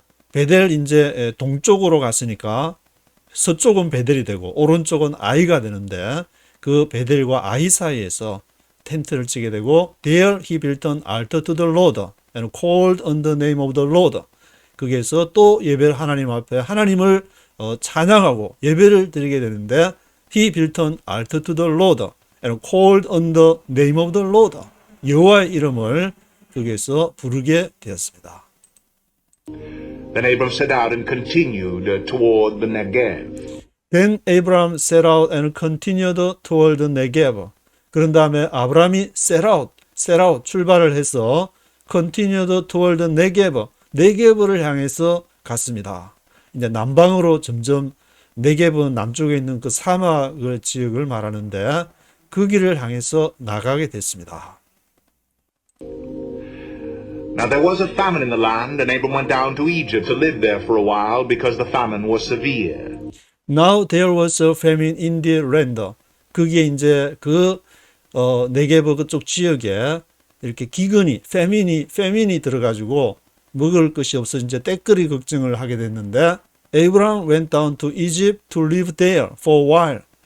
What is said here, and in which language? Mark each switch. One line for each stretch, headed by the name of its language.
Korean: 베델 이제 동쪽으로 갔으니까 서쪽은 베델이 되고 오른쪽은 아이가 되는데 그 베델과 아이 사이에서 텐트를 치게 되고
English: there he built an altar to the Lord
Korean: and called on the name of the Lord. 거기에서 또 예배를 하나님 앞에 하나님을 찬양하고 예배를 드리게 되는데
English: he built an altar to the Lord
Korean: and called on the name of the Lord. 여호와의 이름을 거기에서 부르게 되었습니다.
English: Then Abram set out and continued toward the Negev. Then Abraham set out and continued toward the Negev.
Korean: 그런 다음에 아브라함이
English: set out
Korean: 출발을 해서
English: continued toward the Negev,
Korean: 네게브를 향해서 갔습니다. 이제 남방으로 점점 네게브는 남쪽에 있는 그 사막 지역을 말하는데 그 길을 향해서 나가게 됐습니다.
English: Now there was a famine in the land, and Abram went down to Egypt to live there for a while because the famine was severe. Now there was a famine in the land.
Korean: 그게 이제 네게브 그쪽 지역에 이렇게 기근이, 페민이 들어가지고 먹을 것이 없어 이제 때거리 걱정을 하게 됐는데
English: Abraham went down to Egypt to live there for a while.